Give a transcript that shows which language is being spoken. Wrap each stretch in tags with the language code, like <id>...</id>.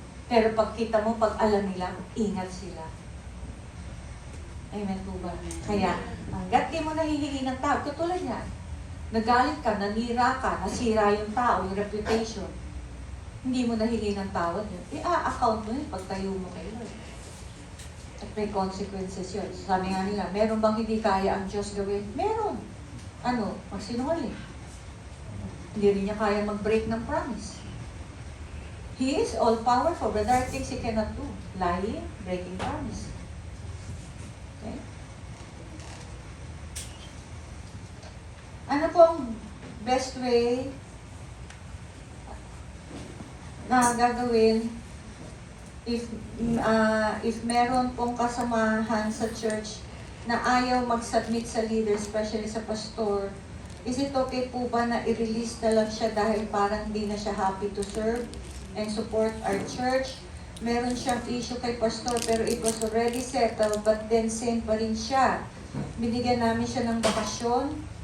<tl>Pero pag kita mo, pag alam nila, ingat sila. Amen po ba? Kaya, hanggat di mo nahihingi ng tao, katulad niya, nagalit ka, nanira ka, nasira yung tao, yung reputation, hindi mo nahingi ng tawad yun, account mo yun pag tayo mo kay Lord. At may consequences yun. Sabi nga nila, meron bang hindi kaya ang Diyos gawin? Meron. Ano? Magsinungaling. Hindi rin niya kaya mag-break ng promise.</tl> <en>He is all-powerful, but there are things He cannot do. Lying, breaking promise. Okay?</en> <tl>Ano po ang best way na gagawin if meron pong kasamahan sa church na ayaw mag-submit sa leader, especially sa pastor? Is it okay po ba na i-release na lang siya dahil parang hindi na siya</tl> <en>happy to serve and support our church?</en> <tl>Meron siyang issue kay pastor pero</tl> <en>it was already settled,</en> <tl>but then same pa rin siya. Binigyan namin siya ng bakasyon.</tl>